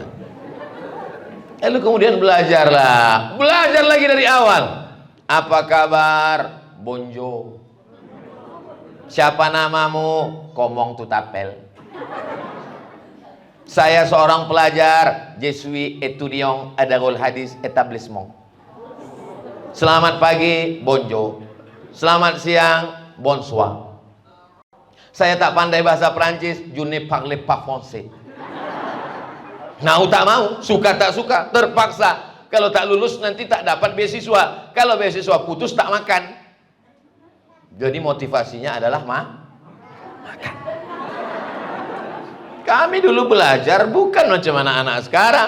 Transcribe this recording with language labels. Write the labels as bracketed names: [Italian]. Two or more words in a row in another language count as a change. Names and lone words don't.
[Malay] Lalu kemudian belajarlah. Belajar lagi dari awal. Apa kabar? Bonjo. Siapa namamu? [French] Komong Tutapel. [Malay] Saya seorang pelajar, [French] je suis étudiant à Darul Hadis établissement. [Malay] Selamat pagi, bonjour. Selamat siang, bonsoir. Saya tak pandai bahasa Perancis, [French] je ne parle pas français. [Malay] Mau tak mau, suka tak suka, terpaksa. Kalau tak lulus nanti tak dapat beasiswa. Kalau beasiswa putus tak makan. Jadi motivasinya adalah makan. Kami dulu belajar bukan macam anak-anak sekarang.